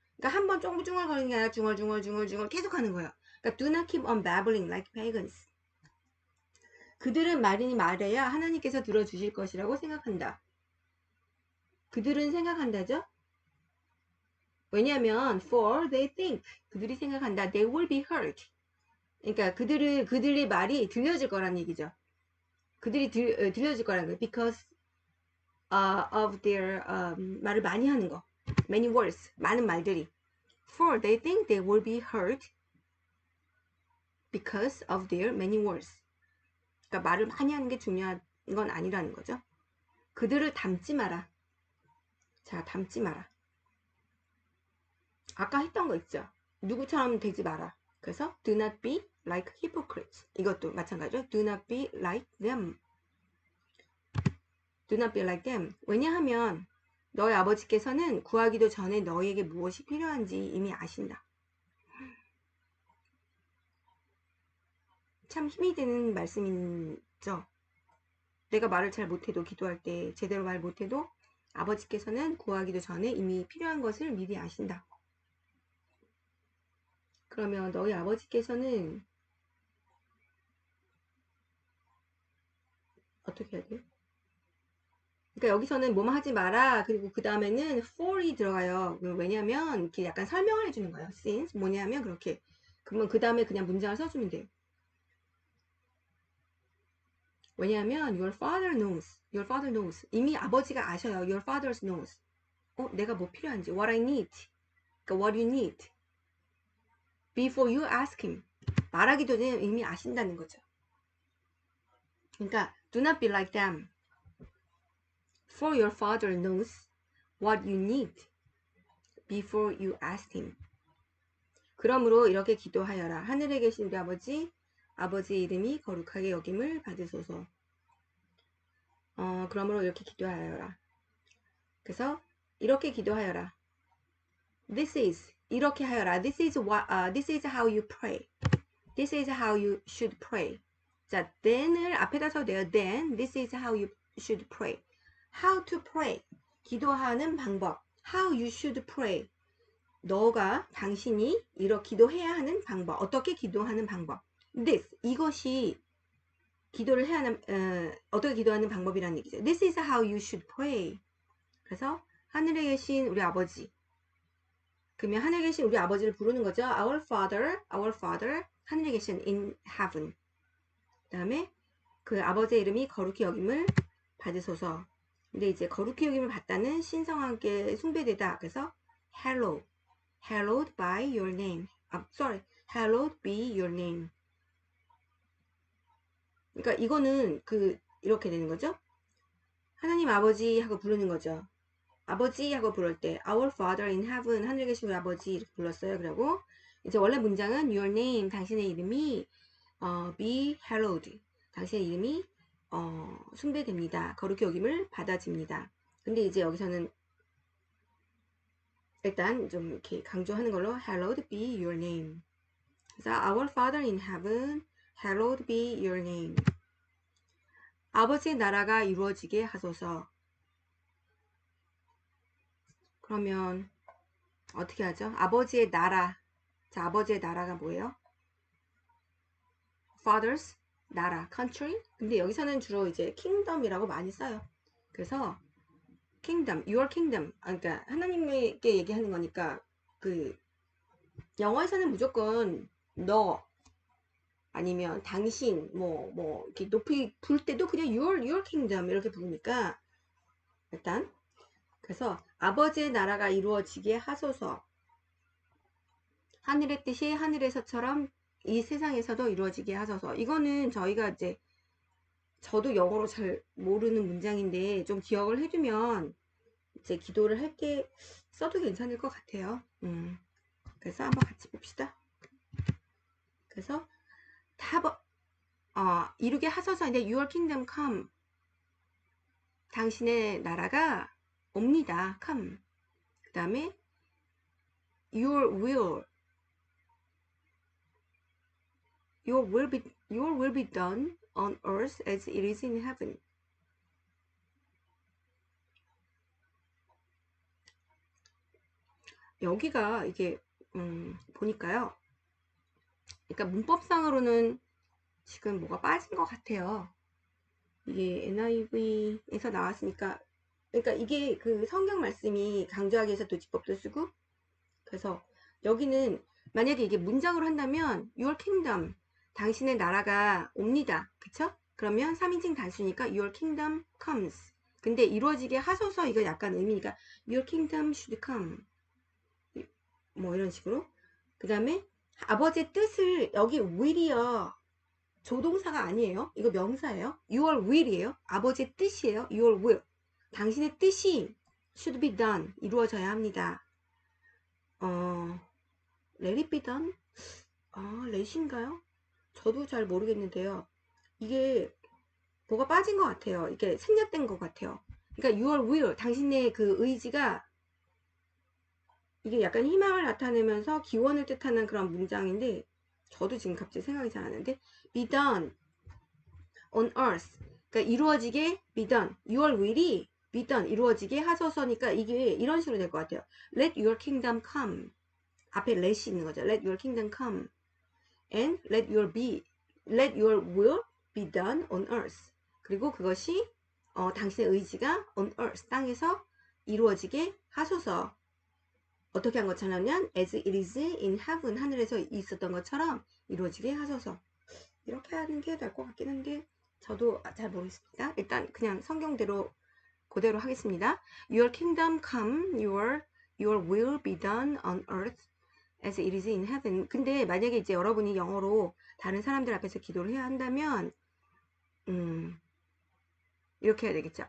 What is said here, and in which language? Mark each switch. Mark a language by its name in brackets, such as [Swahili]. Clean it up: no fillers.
[Korean] 그러니까 한 번 중얼거리는 게 아니라 중얼 계속 하는 거예요. 그러니까 [English] do not keep on babbling like pagans. [Korean] 그들은 많이 말해야 하나님께서 들어주실 것이라고 생각한다. 그들은 생각한다죠. 왜냐하면 [English] for they think [Korean] 그들이 생각한다. [English] They will be heard. [Korean] 그러니까 그들의 말이 들려질 거란 얘기죠. 그들이 들려질 거라는 거예요. [English] Because of their [Korean] 말을 많이 하는 거. [English] Many words. [Korean] 많은 말들이. [English] For they think they will be heard because of their many words. [Korean] 그러니까 말을 많이 하는 게 중요한 건 아니라는 거죠. 그들을 닮지 마라. 자, 닮지 마라. 아까 했던 거 있죠. 누구처럼 되지 마라. 그래서 [English] do not be like hypocrites. [Korean] 이것도 마찬가지죠. [English] Do not be like them. Do not be like them. [Korean] 왜냐하면 너희 아버지께서는 구하기도 전에 너희에게 무엇이 필요한지 이미 아신다. 참 힘이 되는 말씀이죠. 내가 말을 잘 못해도 기도할 때 제대로 말 못해도 아버지께서는 구하기도 전에 이미 필요한 것을 미리 아신다. 그러면 너희 아버지께서는 어떻게 해야 돼요? 그러니까 여기서는 뭐뭐 하지 마라. 그리고 그 다음에는 for이 들어가요. 왜냐면 이렇게 약간 설명을 해주는 거예요. since 뭐냐면 그렇게. 그러면 그 다음에 그냥 문장을 써주면 돼요. 왜냐하면 [English] your father knows. [Korean] 이미 아버지가 아셔요. [English] your father knows. [Korean] 내가 뭐 필요한지. [English] what I need. [Korean] 그러니까 [English] what you need. before you ask him. [Korean] 말하기 전에 이미 아신다는 거죠. 그러니까 [English] do not be like them. For your father knows what you need before you ask him. [Korean] 그러므로 이렇게 기도하여라. 하늘에 계신 우리 아버지의 이름이 거룩하게 여김을 받으소서. 그러므로 이렇게 기도하여라. 그래서 이렇게 기도하여라. 이렇게 하여라. [English] This is how you pray. This is how you should pray. [Korean] 자, then을 앞에다 써도 돼요. [English] Then, this is how you should pray. How to pray. [Korean] 기도하는 방법. [English] How you should pray. [Korean] 당신이 이렇게 기도해야 하는 방법. 어떻게 기도하는 방법. This, 이것이 기도를 해야 하는, 어떻게 기도하는 방법이라는 얘기죠. [English] This is how you should pray. [Korean] 그래서 하늘에 계신 우리 아버지. 그러면 하늘에 계신 우리 아버지를 부르는 거죠. [English] Our Father, [Korean] 하늘에 계신 [English] in heaven. [Korean] 그 다음에 그 아버지의 이름이 거룩히 여김을 받으소서. 근데 이제 거룩히 여김을 받다는 신성하게 숭배되다. 그래서 [English] hallowed by your name. hallowed be your name. [Korean] 그러니까 이거는 이렇게 되는 거죠. 하나님 아버지 하고 부르는 거죠. 아버지 하고 부를 때 [English] Our Father in Heaven, [Korean] 하늘에 계신 우리 아버지 이렇게 불렀어요. 그리고 이제 원래 문장은 [English] Your name, [Korean] 당신의 이름이 [English] be hallowed, [Korean] 당신의 이름이 숭배됩니다. 거룩히 여김을 받아집니다. 근데 이제 여기서는 일단 좀 이렇게 강조하는 걸로 [English] hallowed be your name. [Korean] 그래서 [English] Our Father in Heaven, hallowed be your name. [Korean] 아버지의 나라가 이루어지게 하소서. 그러면 어떻게 하죠? 아버지의 나라. 자, 아버지의 나라가 뭐예요? Father's 나라, country. 근데 여기서는 주로 이제 kingdom이라고 많이 써요. 그래서 [English] kingdom, your kingdom. [Korean] 그러니까 하나님께 얘기하는 거니까 그 영어에서는 무조건 너 아니면 당신 뭐 이렇게 높이 부를 때도 그냥 [English] your kingdom [Korean] 이렇게 부르니까 일단 그래서 아버지의 나라가 이루어지게 하소서. 하늘의 뜻이 하늘에서처럼 이 세상에서도 이루어지게 하소서. 이거는 저희가 이제 저도 영어로 잘 모르는 문장인데 좀 기억을 해두면 이제 기도를 할 때 써도 괜찮을 것 같아요. 그래서 한번 같이 봅시다. 그래서 이루게 하소서인데 [English] Your kingdom come. [Korean] 당신의 나라가 옵니다. come. 그 다음에 [English] Your will be done on earth as it is in heaven. [Korean] 여기가 이게 보니까요. 그러니까 문법상으로는 지금 뭐가 빠진 것 같아요. 이게 NIV에서 나왔으니까 그러니까 이게 그 성경 말씀이 강조하기 위해서 도지법도 쓰고 그래서 여기는 만약에 이게 문장으로 한다면 Your kingdom 당신의 나라가 옵니다. 그쵸? 그러면 3인칭 단수니까 [English] Your kingdom comes. [Korean] 근데 이루어지게 하소서 이거 약간 의미니까 [English] Your kingdom should come. [Korean] 뭐 이런 식으로. 그 다음에 아버지의 뜻을 여기 will이요. 조동사가 아니에요. 이거 명사예요. Your will이에요. 아버지의 뜻이에요. [English] Your will. [Korean] 당신의 뜻이 [English] should be done. [Korean] 이루어져야 합니다. [English] let it be done? [Korean] let인가요? 저도 잘 모르겠는데요. 이게 뭐가 빠진 것 같아요. 이게 생략된 것 같아요. 그러니까 your will, 당신의 그 의지가 이게 약간 희망을 나타내면서 기원을 뜻하는 그런 문장인데 저도 지금 갑자기 생각이 잘 안 나는데 [English] be done on earth. [Korean] 그러니까 이루어지게 be done. [English] Your will이 be done. [Korean] 이루어지게 하소서니까 이게 이런 식으로 될 것 같아요. [English] Let your kingdom come. [Korean] 앞에 let이 있는 거죠. [English] Let your kingdom come. And let your will be done on earth. [Korean] 그리고 그것이 당신의 의지가 [English] on earth. [Korean] 땅에서 이루어지게 하소서. 어떻게 한 것처럼요? [English] As it is in heaven. [Korean] 하늘에서 있었던 것처럼 이루어지게 하소서. 이렇게 하는 게 될 것 같긴 한데 저도 잘 모르겠습니다. 일단 그냥 성경대로 그대로 하겠습니다. [English] Your kingdom come, your will be done on earth as it is in heaven. [Korean] 근데 만약에 이제 여러분이 영어로 다른 사람들 앞에서 기도를 해야 한다면 이렇게 해야 되겠죠.